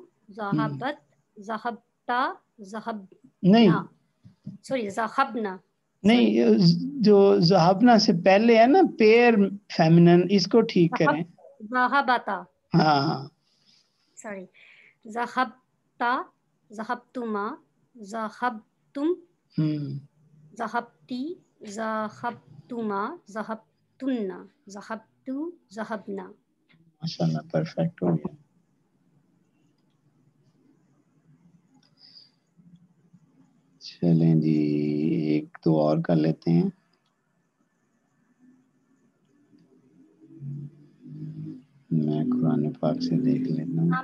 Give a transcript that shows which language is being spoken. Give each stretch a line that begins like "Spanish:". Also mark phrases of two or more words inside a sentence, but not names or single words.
Arabic: ذہبت. ذہبتا. ذہبنا.
Urdu: نہیں سوری، ذہبنا. نہیں، جو ذہبنا سے پہلے ہے نا پیر فیمنن، اس کو ٹھیک کریں.
Arabic: ذہبتا.
Urdu: ہاں سوری، ذہبتا.
Arabic: ذهبتما، ذهبتم، ذهبتِ، ذهبتما، ذهبتنّ، ذهبتُ، ذهبنا.
Urdu: ماشاءاللہ پرفیکٹ ہو گیا۔ چلیں جی، ایک دو اور کر لیتے ہیں. میں قرآن پاک سے دیکھ لیتا ہوں.